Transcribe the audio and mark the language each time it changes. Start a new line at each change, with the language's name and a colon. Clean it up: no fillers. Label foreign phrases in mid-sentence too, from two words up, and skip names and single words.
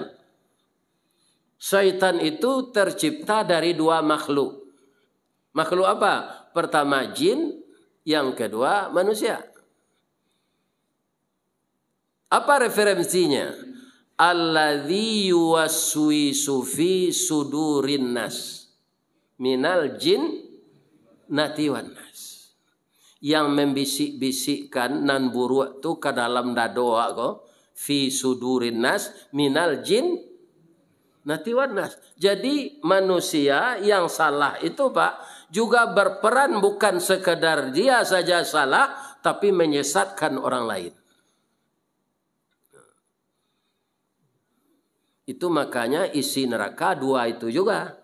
Indonesian: Syaitan itu tercipta dari dua makhluk. Makhluk apa? Pertama jin, yang kedua manusia. Apa referensinya?
Arabic: الذي يوسوس في صدور الناس من الجنة والناس.
Indonesian: Yang membisik-bisikkan nan buruk tu ke dalam dadoa ko
Arabic: في صدور الناس من الجنة والناس.
Indonesian: Jadi manusia yang salah itu Pak juga berperan, bukan sekedar dia saja salah tapi menyesatkan orang lain. Itu makanya isi neraka dua itu juga.